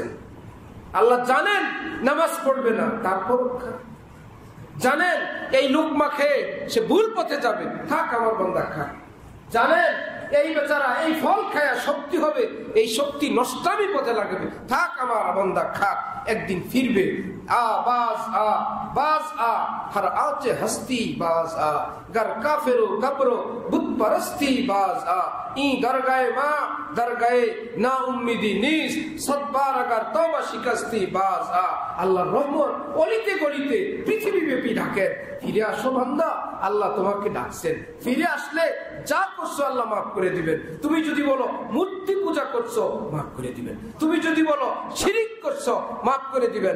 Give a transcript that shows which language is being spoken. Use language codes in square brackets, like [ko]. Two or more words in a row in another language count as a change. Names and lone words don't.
[bn] আল্লাহ জানেন নামাজ পড়বে না, তারপর জানেন এই লুকমা খেয়ে সে ভুল পথে যাবে, থাক আমার বান্দা খা। জানেন এই বেচারা এই ফল খায়া শক্তি হবে, এই শক্তি নষ্টামি পথে লাগবে, থাক আমার বান্দা খা, একদিন ফিরবে। [fa] هر آنچه هستی باز آ، گر کافر و گبر و بت پرستی باز آ، این درگه ما درگه نا امیدی نیست صد بار اگر توبه شکستی باز آ. [bn] আল্লাহর রহমত অলিতে গলিতে পৃথিবী ব্যাপী ডাকেন, ফিরে আসো বান্দা, আল্লাহ তোমাকে ডাকছেন। ফিরে আসলে যা করছো আল্লাহ মাফ করে দিবেন। তুমি যদি বলো মূর্তি পূজা করছো, মাফ করে দিবেন। তুমি যদি বলো শিরিক করছো, মাফ করে দিবেন।